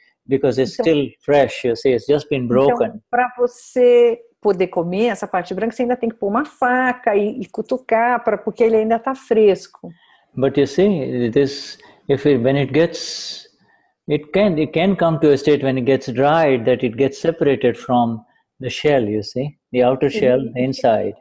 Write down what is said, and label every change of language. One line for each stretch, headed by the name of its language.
English: Because it's still fresh, you see, it's just been broken.
Portuguese: Então, para você poder comer essa parte branca, você ainda tem que pôr uma faca e cutucar, porque ele ainda está fresco.
English: But you see, when it gets, it can come to a state when it gets dried that it gets separated from the shell, you see, the outer shell, the inside.